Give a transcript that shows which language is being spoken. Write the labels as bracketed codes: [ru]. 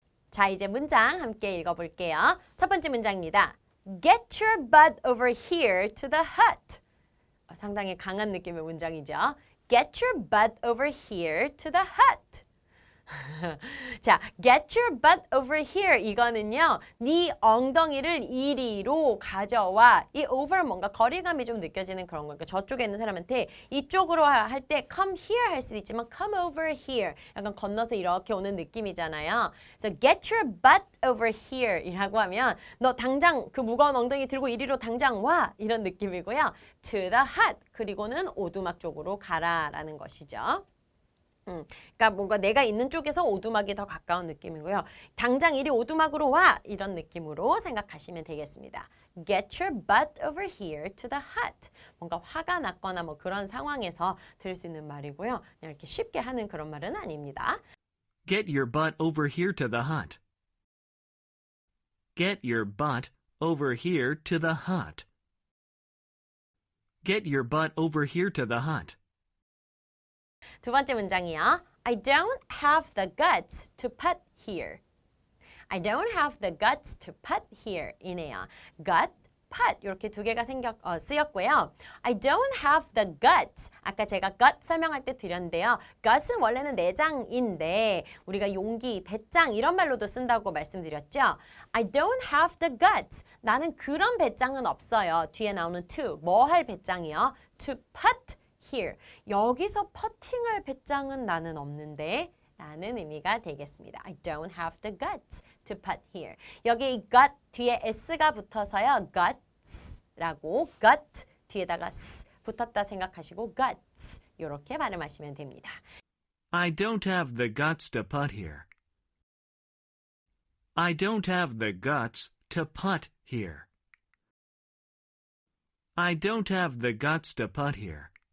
[ko] 자, 이제 문장 함께 읽어볼게요. 첫 번째 문장입니다. [en] Get your butt over here to the hut. [ko] 상당히 강한 느낌의 문장이죠. [en] Get your butt over here to the hut. [ko] 자, [en] get your butt over here [ko] 이거는요. 네 엉덩이를 이리로 가져와. 이 over 뭔가 거리감이 좀 느껴지는 그런 거니까 저쪽에 있는 사람한테 이쪽으로 할 때 come here 할 수도 있지만 [en] come over here [ko] 약간 건너서 이렇게 오는 느낌이잖아요. 그래서 [en] get your butt over here [ko] 이라고 하면 너 당장 그 무거운 엉덩이 들고 이리로 당장 와 이런 느낌이고요. [en] to the hut [ko] 그리고는 오두막 쪽으로 가라라는 것이죠. 그러니까 뭔가 내가 있는 쪽에서 오두막이 더 가까운 느낌이고요. 당장 이리 오두막으로 와! 이런 느낌으로 생각하시면 되겠습니다. [en] Get your butt over here to the hut. [ko] 뭔가 화가 났거나 뭐 그런 상황에서 들을 수 있는 말이고요. 그냥 이렇게 쉽게 하는 그런 말은 아닙니다. [en] get your butt over here to the hut. Get your butt over here to the hut. Get your butt over here to the hut. [ko] 두 번째 문장이요. [en] I don't have the guts to putt here. I don't have the guts to putt here [ko] 이네요. [en] gut, [ko] put 이렇게 두 개가 쓰였고요. [en] I don't have the guts. [ko] 아까 제가 gut 설명할 때 드렸는데요. gut은 원래는 내장인데 우리가 용기, 배짱 이런 말로도 쓴다고 말씀드렸죠. [en] I don't have the guts. [ko] 나는 그런 배짱은 없어요. 뒤에 나오는 to, 뭐 할 배짱이요? [en] To put here. [ko] 여기서 퍼팅할 배짱은 나는 없는데 라는 의미가 되겠습니다. [en] I don't have the guts to put here. [ko] 여기 이 gut 뒤에 s가 붙어서요. guts라고 gut 뒤에다가 s 붙었다 생각하시고 guts 이렇게 발음하시면 됩니다. [en] I don't have the guts to put here. I don't have the guts to put here. I don't have the guts to put here.